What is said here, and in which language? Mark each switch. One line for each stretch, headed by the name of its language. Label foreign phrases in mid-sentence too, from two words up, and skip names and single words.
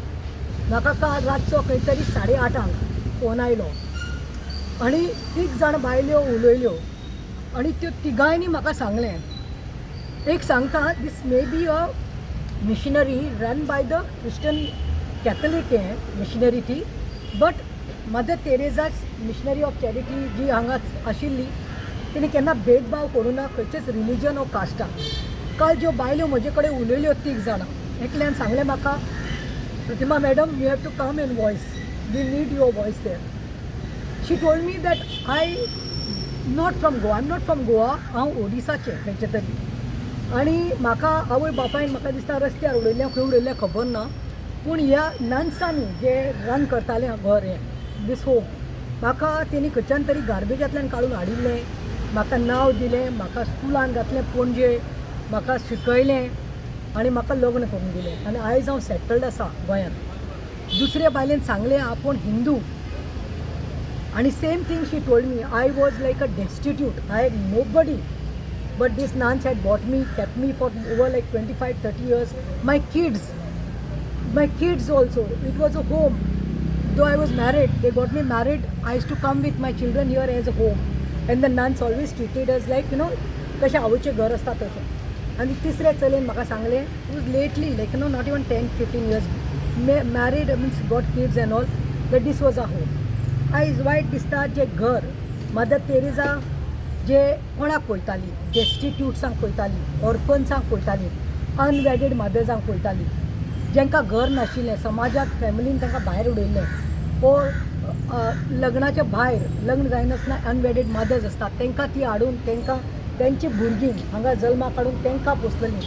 Konkani: म्हाका काल रातचो खंय तरी 8:30 फोन आयलो आनी 3 जाण बायल्यो उलयल्यो आनी त्यो तिगांयनी म्हाका सांगलें, एक सांगता
English: this may be a missionary run by the Christian Catholic missionary
Konkani: ती, बट मदर तेरेसाज मिशनरी ऑफ चॅरिटी जी हांगा आशिल्ली तिने केन्ना भेदभाव करूं ना खंयचेच
English: religion or caste.
Konkani: काल ज्यो बायल्यो म्हजे कडेन उलयल्यो 3 जाणां, एकल्यान सांगलें म्हाका,
English: प्रतिमा madam you have to come in voice, we need your voice there. she told me that I not from Goa, I am not from Goa,
Konkani: हांव ओडिसाचें खंयचे तरी. आनी म्हाका आवय बापायन म्हाका दिसता रस्त्यार उडयलें खंय उडयलें खबर ना, पूण ह्या नन्सांनी जे रन करतालें घर हें
English: this home,
Konkani: म्हाका तेणी खंयच्यान तरी गार्बेजांतल्यान काडून हाडिल्लें, म्हाका नांव दिलें, म्हाका स्कुलान घातलें पणजे, म्हाका शिकयलें आनी म्हाका लग्न करून दिलें आनी आयज हांव सेटल्ड आसा गोंयांत. दुसऱ्या बायलेन सांगलें आपूण हिंदू आनी
English: same thing she told me, I was like a destitute, I had nobody, but these nuns had brought me, kept me for over like 25-30 years. माय kids also, it was a home. Though I was married, they got me married, I used to come with my children here as a home. And the nuns always treated us like,
Konkani: कशें आवयचें घर आसता तशें. आनी तिसऱ्या चलयेन म्हाका सांगलें,
English: was lately like not even 10-15 years married, means got kids and all, but this was a home.
Konkani: आयज वायट दिसता जें घर मदर तेरेसा जे कोणाक पळयताली, डेस्टिट्यूट्सांक पळयताली, ऑर्फन्सांक पळयताली,
English: unwedded mothersांक
Konkani: पळयताली, जेंकां घर नाशिल्लें, समाजाक फॅमिलीन तांकां भायर उडयल्लें, वो लग्नाच्या भायर, लग्न जायनासतना
English: unwedded mothers
Konkani: आसतात तांकां ती हाडून तांकां तेंची भुरगीं हांगा जल्माक हाडून तांकां पोसलेलीं.